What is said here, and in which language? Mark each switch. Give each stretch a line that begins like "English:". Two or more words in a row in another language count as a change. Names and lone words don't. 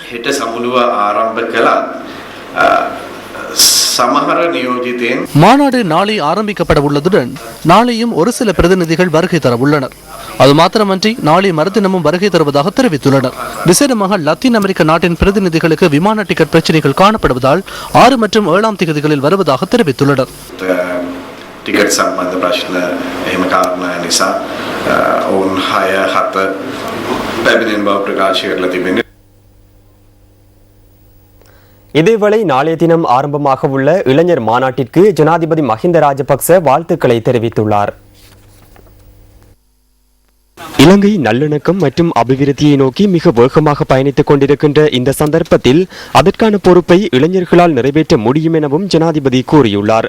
Tamil: மாநாடு நாளை ஆரம்பிக்கப்பட உள்ளதுடன் நாளையும் ஒரு சில பிரதிநிதிகள் வருகை தர உள்ளனர். அது மாத்திரமன்றி நாளை மறுதினமும் வருகை தருவதாக தெரிவித்துள்ளனர். விசேடமாக லத்தீன் அமெரிக்க நாட்டின் பிரதிநிதிகளுக்கு விமான டிக்கெட் பிரச்சினைகள் காணப்படுவதால் 6 மற்றும் 7ஆம் தேதிகளில் வருவதாக தெரிவித்துள்ளனர்.
Sinhala: ටිකට් සම්බන්ධ ප්‍රශ්න එහෙම කාරණා නිසා ඔවුන් 6-7 පැමිණෙන බව ප්‍රකාශ කරලා තිබෙනවා.
Tamil: இதேவேளை நாளைய தினம் ஆரம்பமாக உள்ள இளைஞர் மாநாட்டிற்கு ஜனாதிபதி மஹிந்த ராஜபக்ச வாழ்த்துக்களை தெரிவித்துள்ளார். இலங்கை நல்லிணக்கம் மற்றும் அபிவிருத்தியை நோக்கி மிக வேகமாக பயணித்துக் கொண்டிருக்கின்ற இந்த சந்தர்ப்பத்தில் அதற்கான பொறுப்பை இளைஞர்களால் நிறைவேற்ற முடியும் எனவும் ஜனாதிபதி கூறியுள்ளார்.